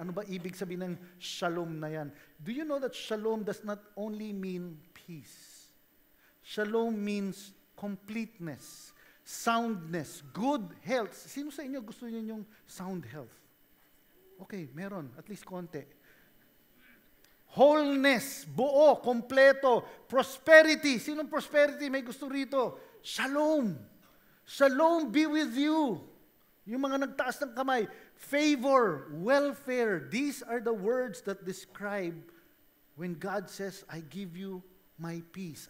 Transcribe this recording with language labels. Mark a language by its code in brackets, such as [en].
[tl] Ano ba ibig sabihin ng shalom na yan? [en] Do you know that shalom does not only mean peace? Shalom means completeness, soundness, good health. [tl] Sino sa inyo gusto niyo yung [en] sound health? [tl] Okay, meron. At least konti. Wholeness, buo, kompleto, prosperity. Sinong prosperity may gusto rito? Shalom. [en] Shalom be with you. [tl] Yung mga nagtaas ng kamay. [en] Favor, welfare. These are the words that describe when God says, I give you my peace.